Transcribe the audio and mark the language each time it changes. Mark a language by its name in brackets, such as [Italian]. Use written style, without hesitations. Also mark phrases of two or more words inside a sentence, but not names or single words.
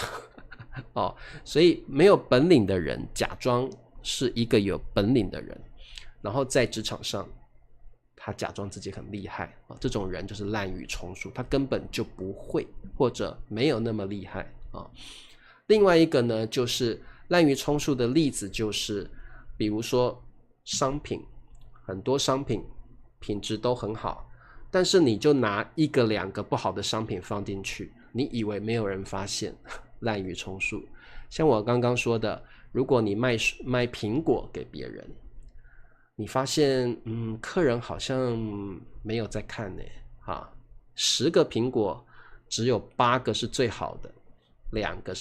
[Chinese] 哦，所以沒有本領的人假裝是一個有本領的人，然後在職場上他假裝自己很厲害，這種人就是濫竽充數，他根本就不會或者沒有那麼厲害啊。另外一個呢，就是濫竽充數的例子，就是比如說商品，很多商品品質都很好，但是你就拿1 個2 個不好的商品放進去，你以為沒有人發現，濫竽充數。像我剛剛說的，如果你賣蘋果給別人，你發現客人好像沒有在看呢，10個蘋果只有8個是最好的，2個